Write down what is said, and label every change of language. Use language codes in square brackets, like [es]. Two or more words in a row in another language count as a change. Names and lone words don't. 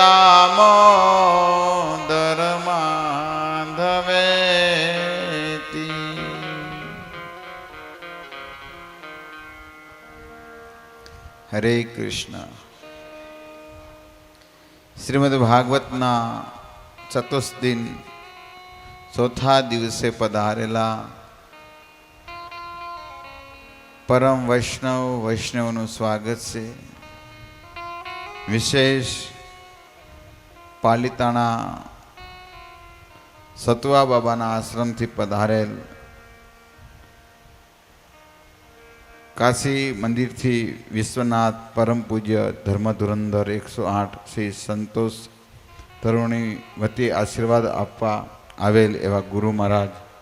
[gu] દામોદર માધવેતિ હરે કૃષ્ણ શ્રીમદ્ ભાગવતના ચતુર્દિન ચોથા દિવસે પધારેલા પરમ वैष्णवનું સ્વાગત છે. વિશેષ પાલિતાણા સતવા બાબાના આશ્રમથી પધારેલ કાશી મંદિરથી વિશ્વનાથ પરમ પૂજ્ય ધર્મધુરંધર 108 શ્રી સંતોષ તરુણી વતી આશીર્વાદ આપવા આવેલ એવા ગુરુ મહારાજ